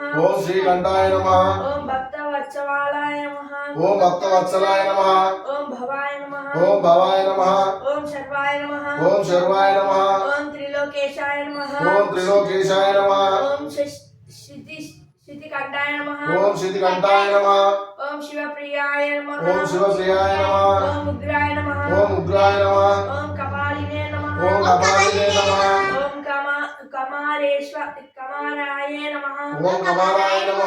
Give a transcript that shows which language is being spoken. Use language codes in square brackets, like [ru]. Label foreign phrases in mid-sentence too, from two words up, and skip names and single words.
[sa] ओम श्रीकंठाय नमः। ओम भक्तवत्सलाय नमः। ओम भक्तवत्सलाय नमः। ओम भवाय नमः। ओम भवाय नमः। ओम शर्वाय नमः। ओम शर्वाय नमः। ओम त्रिलोकेशाय नमः। ओम त्रिलोकेशाय नमः। ओम शितिकाय శ్రీకంఠాయ నమః ఓం శ్రీకంఠాయ నమః ఓం శివప్రియాయ నమః ఓం శివప్రియాయ నమః ఓం ఉగ్రాయ నమః ఓం ఉగ్రాయ నమః ఓం కపాలినే నమః ఓం కపాలినే నమః ఓం కమారాయ నమః ఓం కమాలాయ నమః